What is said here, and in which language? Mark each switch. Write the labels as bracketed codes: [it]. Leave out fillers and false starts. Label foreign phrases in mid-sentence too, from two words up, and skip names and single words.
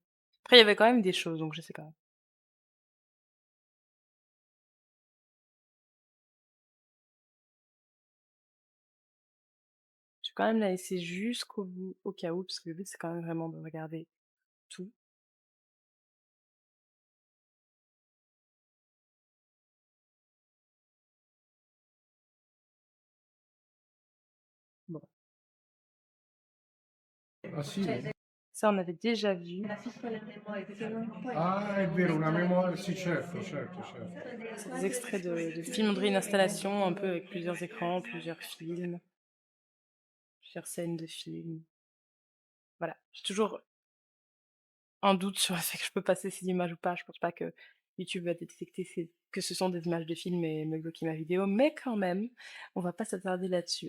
[fr] Après il y avait quand même des choses, donc je sais pas. Je vais quand même la laisser jusqu'au bout, au cas où, parce que le but c'est quand même vraiment de regarder tout. Bon, [it] Ah sì? [fr] ça on avait déjà vu. [it] Ah, è vero, una memoria, sì, certo, certo, certo. [fr] C'est des extraits de films, on dirait une installation un peu avec plusieurs écrans, plusieurs films, plusieurs scènes de films. Voilà, j'ai toujours un doute sur le fait que je peux passer ces images ou pas. Je pense pas que YouTube va détecter que ce sont des images de films et me bloquer ma vidéo, mais quand même, on va pas s'attarder là-dessus.